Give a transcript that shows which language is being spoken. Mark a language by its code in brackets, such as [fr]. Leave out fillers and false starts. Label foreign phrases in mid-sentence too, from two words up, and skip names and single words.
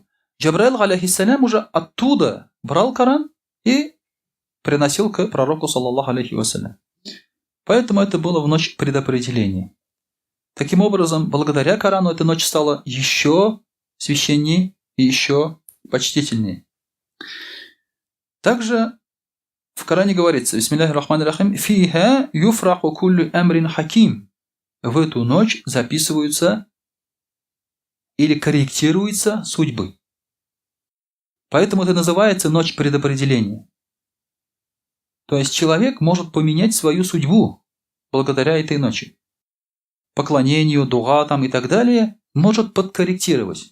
[ru] Джабраил, алейхиссалям, уже оттуда брал Коран и приносил к пророку, [ar] صلى الله عليه وسلم. [ru] Поэтому это было в ночь предопределения. Таким образом, благодаря Корану эта ночь стала еще священнее и еще почтительнее. Также В Коране говорится: [ar] بسم الله الرحمن الرحيم فيها يفرق كل أمر حكيم». [ru] В эту ночь записываются или корректируются судьбы. Поэтому это называется ночь предопределения. То есть человек может поменять свою судьбу благодаря этой ночи. Поклонению, дуга там и так далее может подкорректировать.